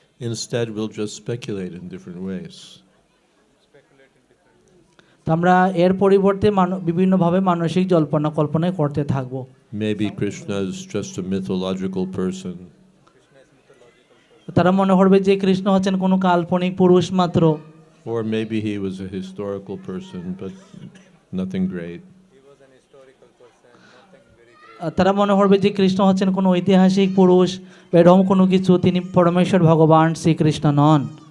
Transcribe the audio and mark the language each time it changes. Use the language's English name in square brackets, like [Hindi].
[English] Instead, we'll just speculate in different ways. [Bangla] তো আমরা এর পরিবর্তে বিভিন্নভাবে মানসিক কল্পনায় করতে থাকবো। [English] Maybe Krishna is just a mythological person, [Bangla] তারা মনে করবে যে কৃষ্ণ হচ্ছেন কোনো কাল্পনিক পুরুষ মাত্র, [English] or maybe he was a historical person, but nothing great. He was an historical person, nothing very great. [Bangla] তারা মনে করবে যে কৃষ্ণ হচ্ছেন কোনো ঐতিহাসিক পুরুষ বা এরকম কোনো কিছু, তিনি পরমেশ্বর ভগবান শ্রীকৃষ্ণ নন।